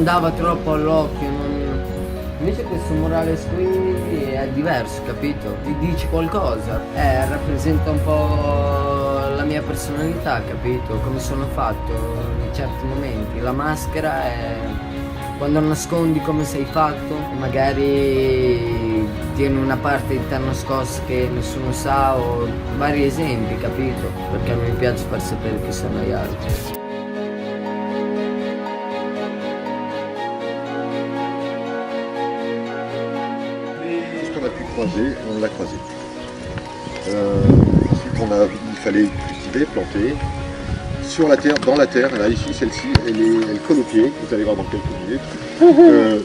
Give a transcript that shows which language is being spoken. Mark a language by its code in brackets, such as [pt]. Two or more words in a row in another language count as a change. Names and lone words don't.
[it] dava troppo all'occhio, invece questo murales qui è diverso, capito, ti dice qualcosa, rappresenta un po' la mia personalità, capito, come sono fatto in certi momenti, la maschera è quando nascondi come sei fatto, magari tieni una parte di te nascosta che nessuno sa o vari esempi, capito? Perché mi piace far sapere chi sono gli altri. [fr] Ce qu'on a pu croiser, on l'a croisé. Ensuite, il fallait cultiver, planter. Sur la terre, dans la terre, là ici, celle-ci, elle colle au pied, vous allez voir dans quelques minutes.